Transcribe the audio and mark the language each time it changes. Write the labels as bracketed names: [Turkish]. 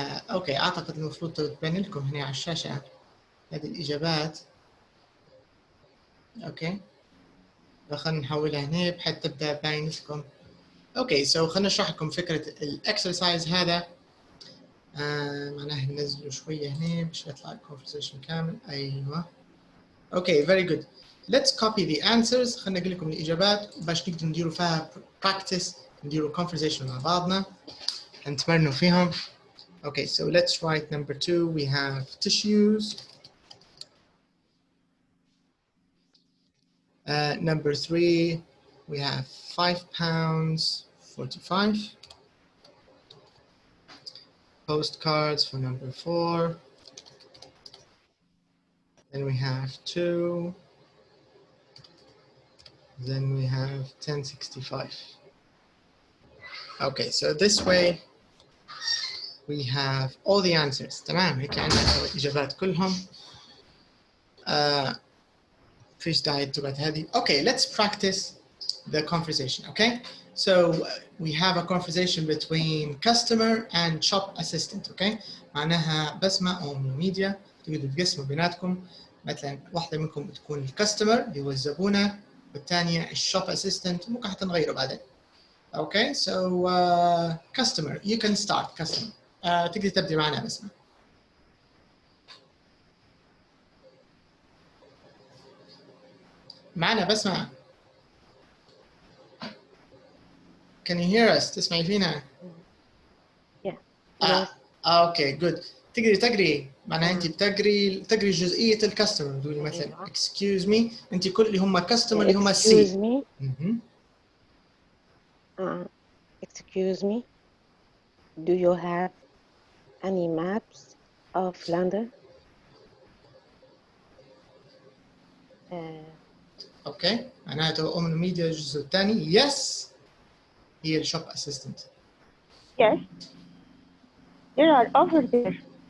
[Arabic] اوكي اعتقد المفروض تبين لكم هنا على الشاشة هذه الإجابات. اوكي خلينا نحولها هنا بحيث تبدأ باين لكم. اوكي خلينا نشرح لكم فكرة الاكسرسايز هذا. معناها ننزله شوية هنا باش يطلع الكونفرسيشن كامل. ايوه اوكي [English] very good. let's copy the answers. [Arabic] خلينا نقول لكم الإجابات باش نقدر نديروا فيها practice، نديروا conversation مع بعضنا نتمرنوا فيهم. [English] Okay, so let's write number 2. We have tissues. Number 3, we have 5 pounds 45. Postcards for number 4. Then we have 2. Then we have 1065. Okay, so this way we have all the answers. [Arabic] تمام هيك عندنا الإجابات كلهم. فيش داعي تبعت هذه. [English] Okay, let's practice the conversation. Okay, so we have a conversation between customer and shop assistant. [Arabic] Okay, معناها بسمة أو ميديا تقدروا تقسموا بيناتكم. مثلا واحدة منكم بتكون الكاستمر اللي هو الزبونة، والثانية الشوب اسيستنت. ممكن حتى نغيره بعدين. [English] Okay, so customer, you can start customer. [Arabic] تقدر تبدي معنا بسمة. معنا بسمة. [English] Can you hear us? [Arabic] تسمعي فينا؟ [English] Yeah. Okay, good. [Arabic] تقدري تقري معناها انت تقري جزئية الكاستمر. تقولي مثلا [English] excuse me. [Arabic] انت كل اللي هم كاستمر اللي هم سي. [English] Excuse me. Excuse me. Do you have any maps of London? [Arabic] اوكي معناته ام الميديا الجزء الثاني. yes هي الشوب اسيستنت. [English] Yes. They are over there.